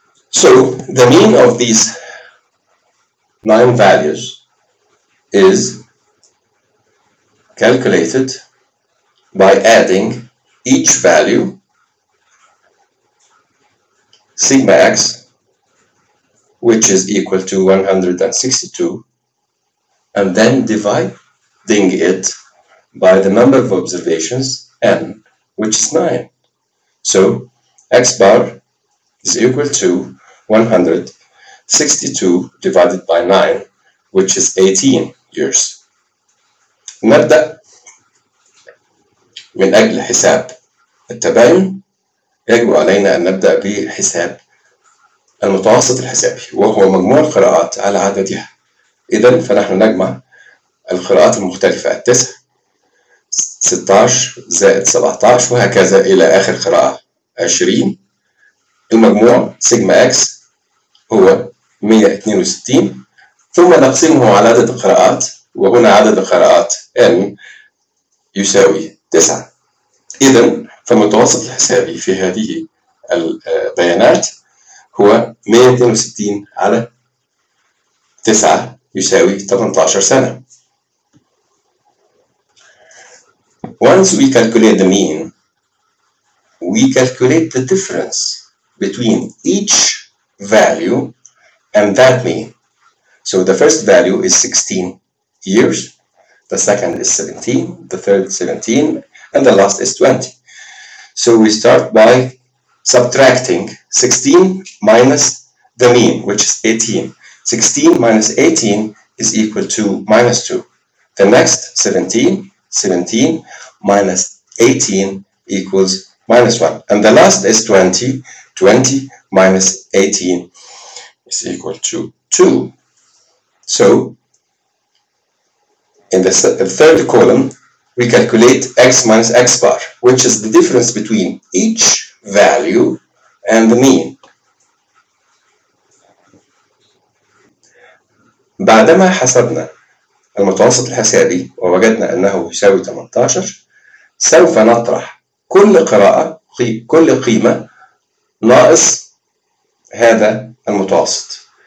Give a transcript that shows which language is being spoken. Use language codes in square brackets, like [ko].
[en] So the mean of these 9 values is calculated by adding each value, sigma x, which is equal to 162, and then dividing it by the number of observations, n, which is 9. So x bar is equal to 162 divided by 9, which is 18 years. [ar] نبدأ من أجل حساب التباين، يجب علينا أن نبدأ بحساب المتوسط الحسابي، وهو مجموع القراءات على عددها. إذن فنحن نجمع القراءات المختلفة 9، 16 زائد 17 وهكذا إلى آخر قراءة 20. المجموع سيجما إكس هو 162، ثم نقسمه على عدد القراءات، وهنا عدد القراءات n يساوي 9. إذن فمتوسط الحسابي في هذه البيانات هو 162 على 9 يساوي 18 سنة. [en] Once we calculate the mean, we calculate the difference between each value and that mean. So the first value is 16 years, the second is 17, the third 17, and the last is 20. So we start by subtracting 16 minus the mean, which is 18. 16 minus 18 is equal to minus 2. The next, 17. 17 minus 18 equals minus 1. And the last is 20. 20 minus 18 is equal to 2. So, in the third column, we calculate x minus x bar, which is the difference between each value and the mean. [ar] بعدما حسبنا المتوسط الحسابي ووجدنا أنه يساوي 18، سوف نطرح كل قراءة كل قيمة ناقص هذا المتوسط.